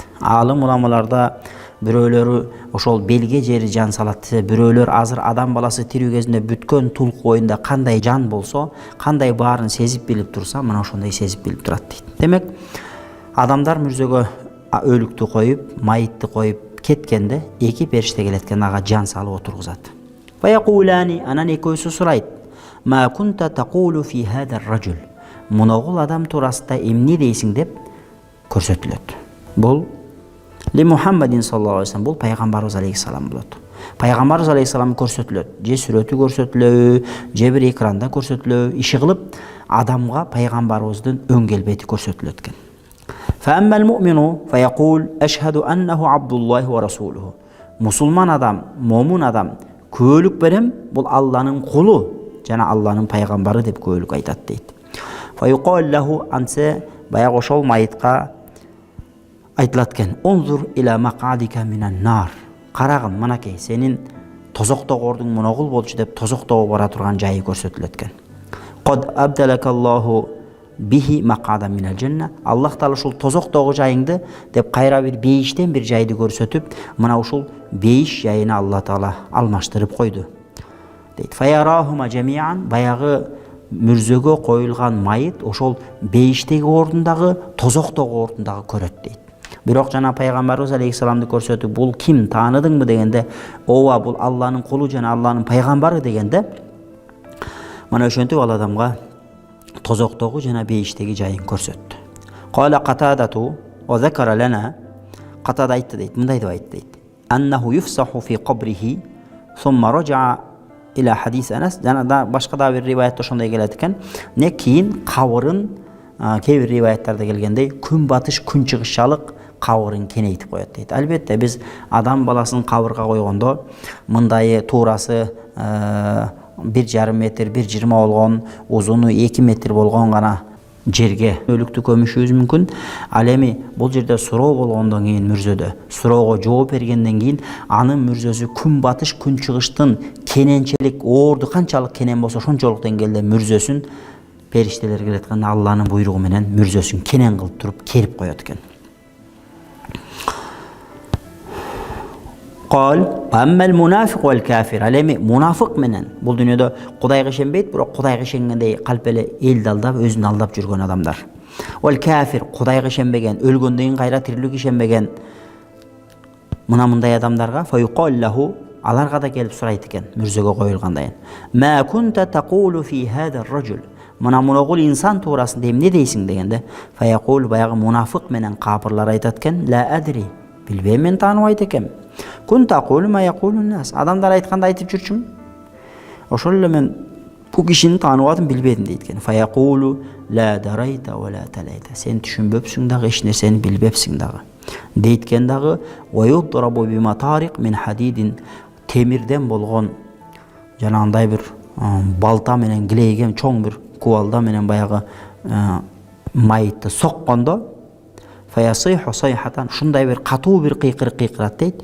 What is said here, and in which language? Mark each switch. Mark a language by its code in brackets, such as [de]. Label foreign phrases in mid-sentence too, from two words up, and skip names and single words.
[ky] Алым уламаларда бирөөлөрү ошол белге жери жан салат десе, бирөөлөр азыр адам баласы тирүү кезинде бүткөн тулк боюнда кандай жан болсо, кандай баарын сезип билип турса, мына ошондой сезип билип турат дейт. Демек, адамдар мүрзөгө өлүктү коюп, майытты коюп кеткенде эки периште келет экен, ага жан салып отургузат. Фаяқулани анан экөөсү сурайт: [ar] "ما كنت تقول في هذا الرجل?" [ky] Муногул адам туурасында эмне дейсиң деп көрсөтүлөт. [ar] Бул لمحمد صلى الله عليه وسلم, [ky] бул пайгамбарыбыз алейхиссалам болот. Пайгамбарыбыз алейхиссалам көрсөтүлөт, же сүрөтү көрсөтүлөбү, же бир экранда көрсөтүлөбү, иши кылып адамга пайгамбарыбыздын өң келбети көрсөтүлөт экен. [ar] فأما المؤمن فيقول أشهد أنه عبد الله ورسوله. [ky] Мусулман адам, момун адам күбөлүк берем, бул Алланын кулу жана Алланын пайгамбары деп күбөлүк айтат дейт. [ar] فيقال له [ky] ансе баягы ошол майытка айтылат экен: [ar] "انظر إلى مقعدك من النار." [ky] Карагын, манакей, сенин тозоктогордуң моногул болчу деп тозоктого бара турган жайы көрсөтүлөт экен. [ar] "قد أبدلك الله به مقعدا من الجنة." [ky] Аллах таала ушул тозоктогу жайыңды деп кайра бир бейиштен бир жайды көрсөтүп, мына ушул бейиш жайына Алла таала алмаштырып койду дейт. [ar] "فيراهما جميعا." [ky] Баягы мүрзөгө коюлган майыт ошол бейиштеги ордундагы, тозоктогу ордундагы көрөт дейт. Бирок жана пайгамбарыбыз алейхиссаламды көрсөтүп, бул ким, тааныдыңбы дегенде, ооба, бул Алланын кулу жана Алланын пайгамбары дегенде, мына ошентип ал адамга тозоктогу жана бейиштеги жайын көрсөттү. [ar] قال قتادة وذكر لنا. [ky] Катада айтты дейт, мындай деп айтты дейт: [ar] "أنه يفسح في قبره، ثم رجع إلى حديث أنس." [ky] Жана да башка да бир риваятта ошондой келет экен. Не кийин кабырын кээ бир риваяттарда келгендей күн батыш күн чыгышчалык кабырын кенейтип коет дейт. Албетте биз адам баласын кабырга койгондо мындайы туурасы 1,5 метр, 1,20 болгон, узуну 2 метр болгон гана жерге өлүктү көмүшүбүз мүмкүн. Ал эми бул жерде суроо болгондон кийин мүрзөдө суроого жооп бергенден кийин анын мүрзөсү күн батыш күн чыгыштын кененчелик орду канчалык кенен болсо ошончолук деңгээлде мүрзөсүн периштелер келет экен, Алланын буйругу менен мүрзөсүн кенен кылып туруп керип коет экен. [ar] قال أما المنافق والكافر. [ky] Ал эми мунафык менен бул дүйнөдө Кудайга ишенбейт, бирок Кудайга ишенгендей калп эле элди алдап, өзүн алдап жүргөн адамдар. [ar] والكافر [ky] Кудайга ишенбеген, өлгөндөн кийин кайра тирилүүгө ишенбеген мындай адамдарга [ar] فيقال له, [ky] аларга да келип сурайт экен мүрзөгө коюлгандан кийин: [ar] "ما كنت تقول في هذا الرجل?" [ky] Мына муногул инсан туурасында эмне дейсиң дегенде, фаяқул баягы мунафык менен капырлар айтат экен: [ar] "لا أدري." [ky] Билбейм, мен тааныбайт экем. [ar] "كنت أقول ما يقول الناس." [ky] Адамдар айтканды айтып жүрчүмүн. Ошол эле мен бул кишини тааныбадым, билбедим дейт экен. [ar] فيقول لا دريت ولا تليت. [ky] Сен түшүнбөпсүң дагы, эч нерсени билбепсиң дагы. Дейткен дагы [ar] ويضرب بمطارق من حديد. [ky] Темирден болгон жанагындай бир балта менен килейген чоң бир кубалда менен баягы майытты соккондо [ar] فيصيح صيحة, [ky] ушундай бир катуу бир кыйкырык кыйкырат дейт.